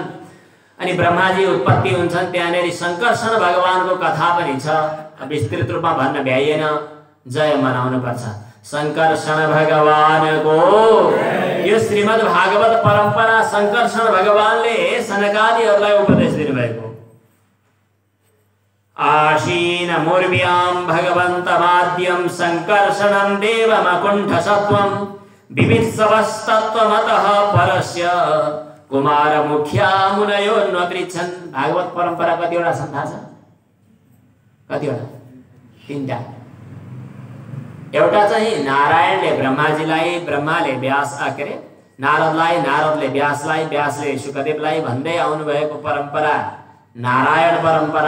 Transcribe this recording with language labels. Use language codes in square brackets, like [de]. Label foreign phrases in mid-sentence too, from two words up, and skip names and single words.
[ne] अनि ब्रह्माजी उत्पत्ति हुन्छन्। त्यहाँनेरि शङ्कर्षण भगवानको कथा पनि छ, विस्तृत रूपमा भन्न भ्याइएन, जय मनाउनु पर्छ। शङ्कर्षण भगवानको यो श्रीमद् भागवत परम्परा शङ्कर्षण भगवानले सनकादिहरूलाई उपदेश दिनुभएको। [sa] आशीन मूर्व्यां भगवन्तमाद्यं शङ्कर्षणं देवमकुण्ठसत्वं विवित्सवस्तत्त्वमतः परस्य कुमार मुख्या मुनयो नपृच्छन्। [ne] भागवत परम्परा कतिवटा छन् थाहा छ? कतिवटा? 3टा। एउटा चाहिँ नारायणले ब्रह्माजीलाई, ब्रह्माले व्यास के अरे नारदलाई, नारदले व्यासलाई, व्यासले शुकदेवलाई भन्दै आउनुभएको परम्परा नारायण परम्परा।